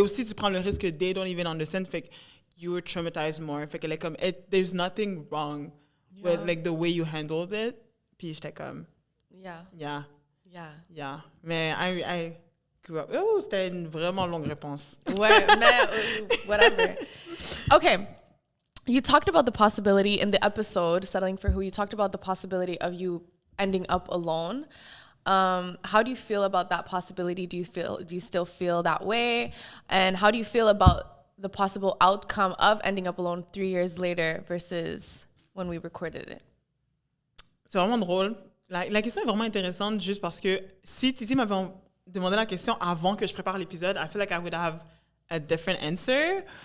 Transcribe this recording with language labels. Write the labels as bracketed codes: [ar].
[fr] Et aussi, tu prends le risque que [en] they don't even understand, [fr] fait que [en] you're traumatized more. [fr] Fait qu'elle est comme, [en] there's nothing wrong with like the way you handled it. [fr] Puis j'étais comme, yeah. Mais [en] I grew up. [fr] Oh, c'était une vraiment longue réponse. Ouais, mais whatever. Okay. [en] You talked about the possibility in the episode, Settling for Who, you talked about the possibility of you ending up alone. How do you feel about that possibility? Do you still feel that way? And how do you feel about the possible outcome of ending up alone 3 years later versus when we recorded it? [fr] C'est vraiment drôle. La question est vraiment intéressante juste parce que si Titi m'avait demandé la question avant que je prépare l'épisode, [en] I feel like I would have a different answer.